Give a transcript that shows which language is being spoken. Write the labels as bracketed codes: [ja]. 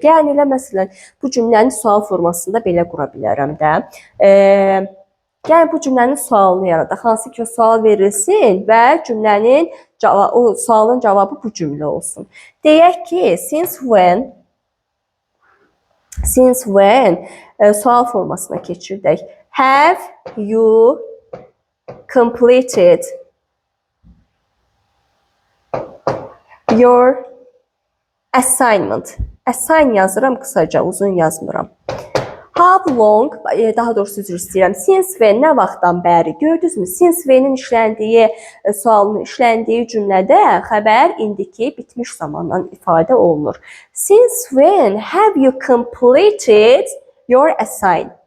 [az] Yəni, elə məsələn, bu cümləni sual formasında belə qura bilərəm də. Yəni, bu cümlənin sualını yaradaq. Hansı ki, sual verilsin və cümlənin o sualın cavabı bu cümlə olsun. Deyək ki, since when Since when sual formasına keçirdək. [en] Have you completed your assignment? [az] Assign yazıram kısaca, uzun yazmıram. [en] How long, [az] daha doğrusu üzr istəyirəm. Since when nə vaxtdan bəri? Gördünüzmü? Since when'in işləndiyi, sualın işləndiyi cümlədə xəbər indiki bitmiş zamandan ifadə olunur. [en] Since when have you completed your assignment?